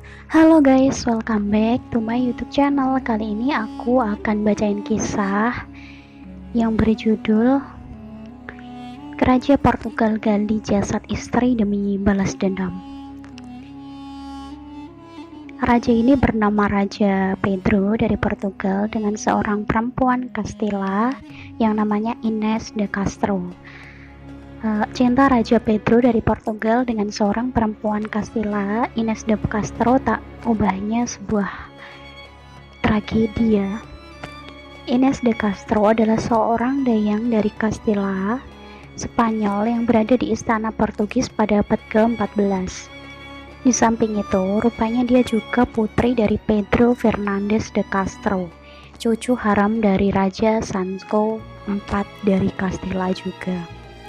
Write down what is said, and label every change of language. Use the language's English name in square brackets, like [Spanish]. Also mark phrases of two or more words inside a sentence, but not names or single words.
[English] Halo guys, welcome back to my YouTube channel. [Indonesian] Kali ini aku akan bacain kisah yang berjudul Raja Portugal gali jasad istri demi balas dendam. Raja ini bernama Raja Pedro dari Portugal dengan seorang perempuan Castilla yang namanya Ines de Castro. Cinta Raja Pedro dari Portugal dengan seorang perempuan Castilla, Ines de Castro, tak ubahnya sebuah tragedi. Ines de Castro adalah seorang dayang dari Castilla, Spanyol yang berada di istana Portugis pada abad ke-14. Di samping itu, rupanya dia juga putri dari Pedro Fernandes de Castro, cucu haram dari Raja Sancho IV dari Castilla juga.